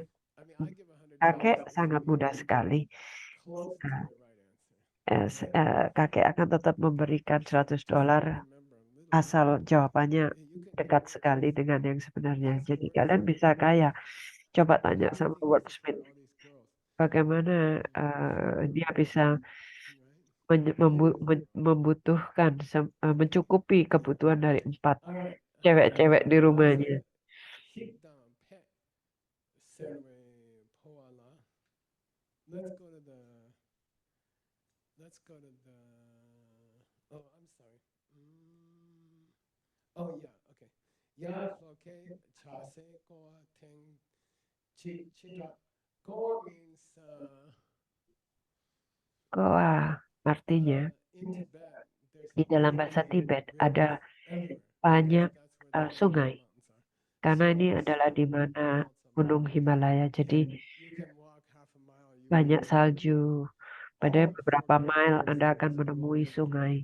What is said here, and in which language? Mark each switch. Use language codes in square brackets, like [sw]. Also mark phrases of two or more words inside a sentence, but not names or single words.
[id] Kakek sangat mudah sekali. Kakek akan tetap memberikan $100 asal jawabannya dekat sekali dengan yang sebenarnya. Jadi kalian bisa kaya. Coba tanya sama Wordsmith bagaimana dia bisa membutuhkan mencukupi kebutuhan dari 4 cewek-cewek di rumahnya. [en] Let's go to the. Oh, I'm sorry. Oh yeah, okay. Ya floke chase koa teng chida. Koa means [id] Koa artinya di dalam bahasa Tibet ada banyak sungai. Karena ini adalah di mana Gunung Himalaya, jadi banyak salju. Pada beberapa mile Anda akan menemui sungai.